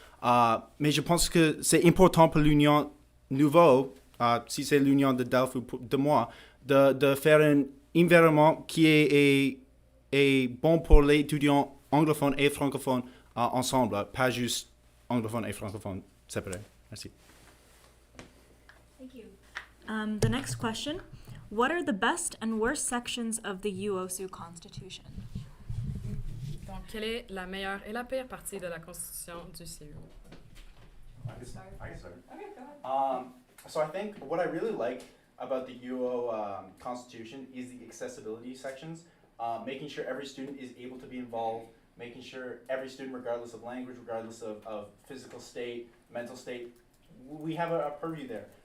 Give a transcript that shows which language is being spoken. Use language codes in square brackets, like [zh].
[fr] Mais je pense que c'est important pour l'union nouveau, si c'est l'union de Delphes ou de moi, de faire un environnement qui est bon pour les étudiants anglophones et francophones ensemble, pas juste anglophones et francophones séparés. Merci. [en] Thank you. The next question. What are the best and worst sections of the UOSU Constitution? [fr] Donc, quelle est la meilleure et la pire partie de la Constitution du CU? [en] I can start. Okay, go ahead. So I think what I really like about the UO Constitution is the accessibility sections, making sure every student is able to be involved, making sure every student, regardless of language, regardless of physical state, mental state, we have a purview there.